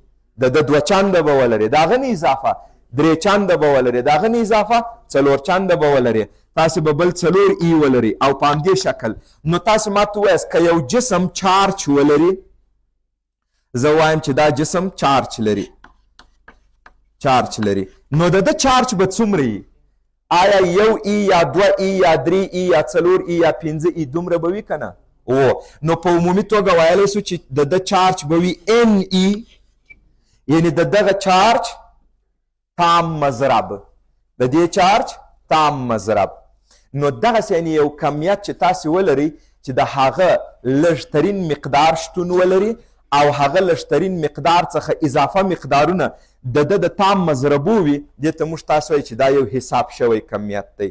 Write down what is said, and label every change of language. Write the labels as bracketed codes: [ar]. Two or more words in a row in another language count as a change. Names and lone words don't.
[ps] د 2 چنده به ولري، د هغه نه اضافه 3 چنده به ولري، د هغه نه اضافه 4 چنده به ولري، تاسې به بل 4 ای ولري. او په همدې شکل نو تاسې ما ته ووایاست که یو جسم چارج ولري، زه وایم چې دا جسم چارج لري، نو د ده چارج به څومره وي؟ آیا 1 ای یا 2 ای یا 3 ای یا 4 ای یا 5 ای دومره به وي که نه؟ نو په عمومي توګه ویلی سو چې د ده چارج به وي ان ای، یعنی د دغه چارج تام مضرب، د دې چارج تام مضرب. نو دغسې یعنې یو کمیت چې تاسې ولرئ چې د هغه لږترین مقدار شتون ولري او هغه لږترین مقدار څخه اضافه مقدارونه د ده د تام مضربو وي، دې ته موږ تاسو وایي چې دا یو حساب شوی کمیت دی.